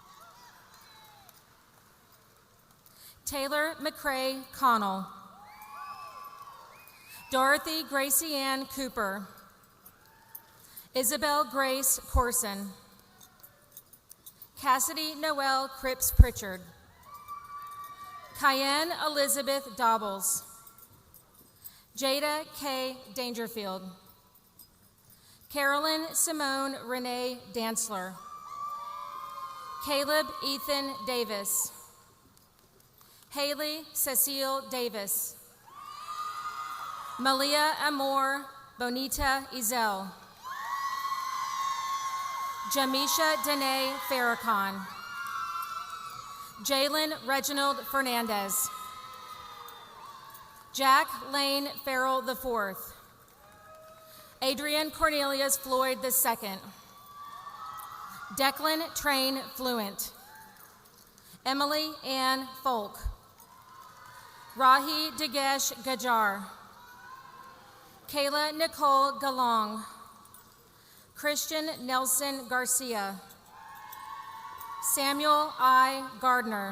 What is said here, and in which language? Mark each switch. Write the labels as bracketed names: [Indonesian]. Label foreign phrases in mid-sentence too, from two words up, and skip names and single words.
[English] Taylor McCrae Connell, Dorothy Gracie Ann Cooper, Isabel Grace Corson, Cassidy Noel Cripps Pritchard, Cayenne Elizabeth Dobbles, Jada K. Dangerfield, Carolyn Simone Renee Dantzler, Caleb Ethan Davis, Haley Cecile Davis, Malia Amor Bonita Ezel, Jamisha Dene Farrakhan, Jalen Reginald Fernandez. Jack Lane Farrell IV. Adrian Cornelius Floyd II. Declan Train Fluent. Emily Ann Folk. Rahi Dagesh Gajar. Kayla Nicole Galong. Christian Nelson Garcia. Samuel I. Gardner.